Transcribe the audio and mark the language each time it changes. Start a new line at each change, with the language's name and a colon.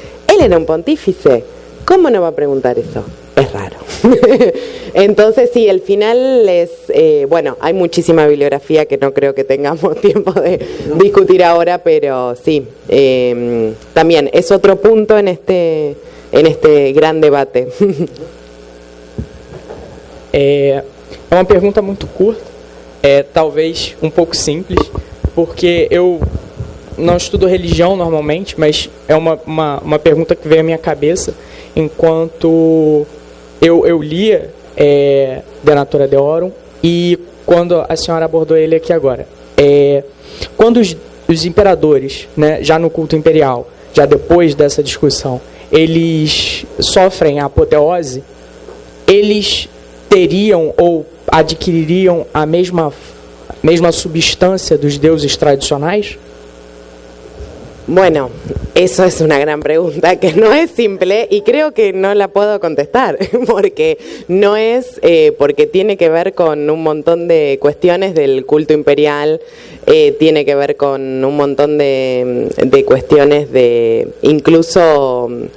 Spanish: Él era un pontífice, ¿cómo no va a preguntar eso? Es raro. Entonces sí, el final es, bueno, hay muchísima bibliografía que no creo que tengamos tiempo de discutir ahora, pero sí, también es otro punto en este gran debate.
Portuguese: É uma pergunta muito curta, talvez um pouco simples, porque eu não estudo religião normalmente, mas é uma pergunta que veio à minha cabeça enquanto eu lia De Natura Deorum e quando a senhora abordou ele aqui agora. Quando os imperadores, né, já no culto imperial, já depois dessa discussão, eles sofrem a apoteose, eles teriam ou adquiririam a mesma substância dos deuses tradicionais?
Spanish: Bueno, eso es una gran pregunta que no es simple y creo que no la puedo contestar porque no es, porque tiene que ver con un montón de cuestiones del culto imperial, tiene que ver con un montón de cuestiones de incluso,